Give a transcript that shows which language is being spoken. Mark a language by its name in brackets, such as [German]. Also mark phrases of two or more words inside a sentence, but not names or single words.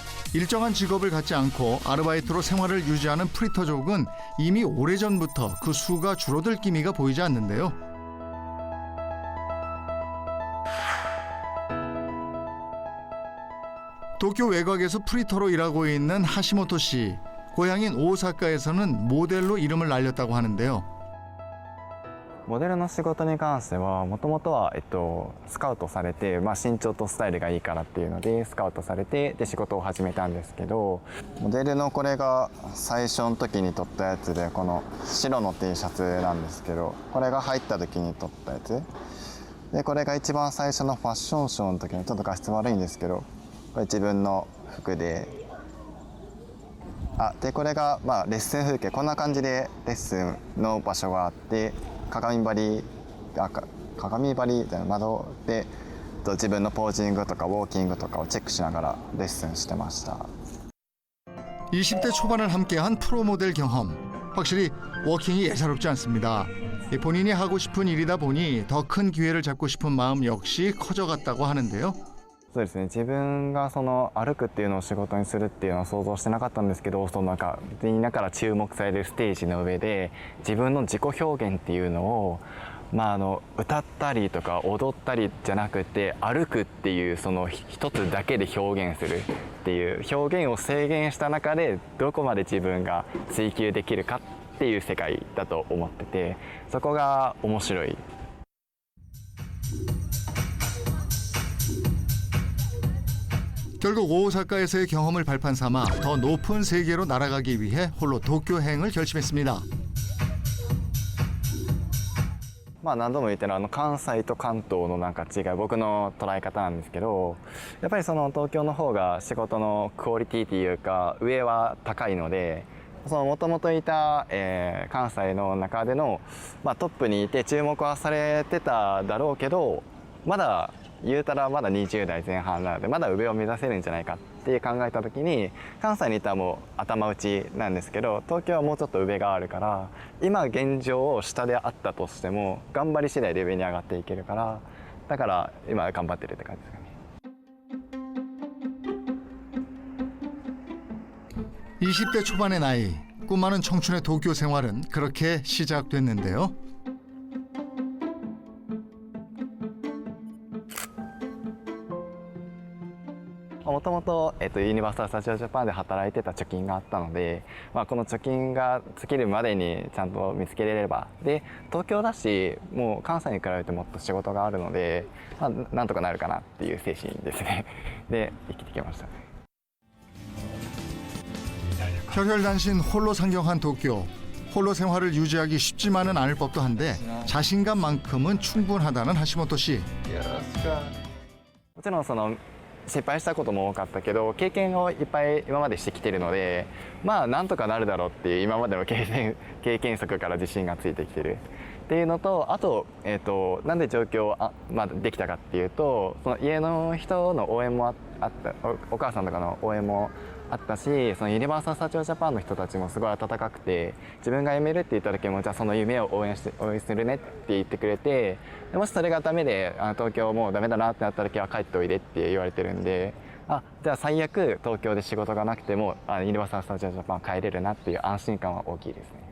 [Korean] 일정한 직업을 갖지 않고 아르바이트로 생활을 유지하는 프리터족은 이미 오래전부터 그 수가 줄어들 기미가 보이지 않는데요. 도쿄 외곽에서 프리터로 일하고 있는 하시모토 씨. 고향인 오사카에서는 모델로 이름을 날렸다고 하는데요. [Japanese] モデルの仕事に関してはもともとは、スカウトされて、身長とスタイルがいいからっていうのでスカウトされてで仕事を始めたんですけど、モデルのこれが最初の時に撮ったやつでこの白の T シャツなんですけど、これが入った時に撮ったやつで、これが一番最初のファッションショーの時にちょっと画質悪いんですけど、これ自分の服で。でこれがレッスン風景、こんな感じでレッスンの場所があって鏡張りじゃない窓で自分のポージングとかウォーキングとかをチェックしながらレッスンしてました。 [Korean] 20대 초반을 함께한 프로 모델 경험. 확실히 워킹이 예사롭지 않습니다. 본인이 하고 싶은 일이다 보니 더 큰 기회를 잡고 싶은 마음 역시 커져갔다고 하는데요. [Japanese] そうですね、自分がその歩くっていうのを仕事にするっていうのは想像してなかったんですけど、そのなんかみんなから注目されるステージの上で自分の自己表現っていうのを、歌ったりとか踊ったりじゃなくて歩くっていうその一つだけで表現するっていう表現を制限した中でどこまで自分が追求できるかっていう世界だと思ってて、そこが面白い。 [Korean] 결국 오사카에서의 경험을 발판 삼아 더 높은 세계로 날아가기 위해 홀로 도쿄행을 결심했습니다. [Japanese] まあ何度も言ってる関西と関東のなんか違い、僕の捉え方なんですけど、やっぱりその東京の方が仕事のクオリティというか上は高いので、そのもともといた、関西の中での、まあ、トップにいて注目はされてただろうけど、まだ言うたらまだ20代前半なのでまだ上を目指せるんじゃないかって考えた時に、関西にいたらもう頭打ちなんですけど、東京はもうちょっと上があるから、今現状を下であったとしても頑張り次第で上に上がっていけるから、だから今頑張ってるって感じですかね。 [Korean] 20대 초반의 나이, 꿈 많은 청춘의 도쿄 생활은 그렇게 시작됐는데요. [Japanese] もともとユニバーサル・スタジオ・ジャパンで働いてた貯金があったので、まあ、この貯金が尽きるまでにちゃんと見つけれれば、で東京だしもう関西に比べてもっと仕事があるので、まあ、なんとかなるかなっていう精神ですね。で生きてきました。 [Korean] 혈혈단신 홀로 상경한 도쿄. 홀로 생활을 유지하기 쉽지만은 않을 법도 한데 자신감만큼은 충분하다는 하시모토 씨. [Japanese] もちろんその失敗したことも多かったけど、経験をいっぱい今までしてきてるので、まあなんとかなるだろうっていう今までの経験則から自信がついてきてるっていうのと、あと、なんで状況まあ、できたかっていうと、その家の人の応援もあった、お母さんとかの応援もあったし、そのユニバーサル・スタジオ・ジャパンの人たちもすごい温かくて、自分が辞めるって言った時もじゃあその夢を応援するねって言ってくれて、もしそれがダメで東京もうダメだなってなった時は帰っておいでって言われてるんで、じゃあ最悪東京で仕事がなくてもユニバーサル・スタジオ・ジャパン帰れるなっていう安心感は大きいですね。